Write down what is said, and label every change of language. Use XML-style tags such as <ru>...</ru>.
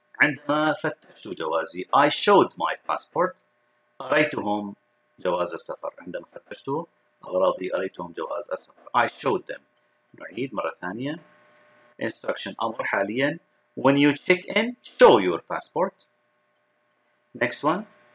<ar>عندما فتشت جوازي</ar> <en>I showed my passport.</en> <ar>أريتهم جواز السفر. عندما فتشت أغراضي أريتهم جواز السفر.</ar> <en>I showed them.</en> <ar>نعيد مرة ثانية.</ar> <en>Instruction</en> <ar>أمر حاليا</ar> <en>when you check in show your passport. Next one.</en>